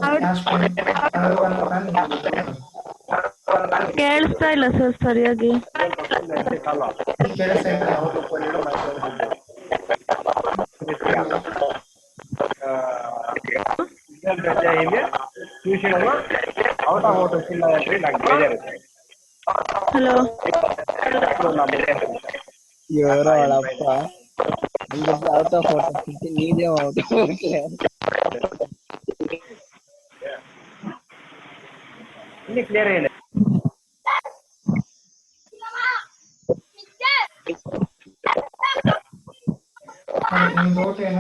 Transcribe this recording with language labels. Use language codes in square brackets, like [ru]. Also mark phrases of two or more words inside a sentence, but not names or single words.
[kn] ಕೇಳಿಸ್ತಾ ಇಲ್ಲ ಸರ್ ಸರಿಯಾಗಿ. ಹಲೋ [te] ఎవరో వాళ్ళప్ప అందరికి [en] out of out [te] నీదే అవుట్ క్లియర్ అయ్యింది. [kn] ನಿಮ್ಮ ಡೌಟ್ ಏನು?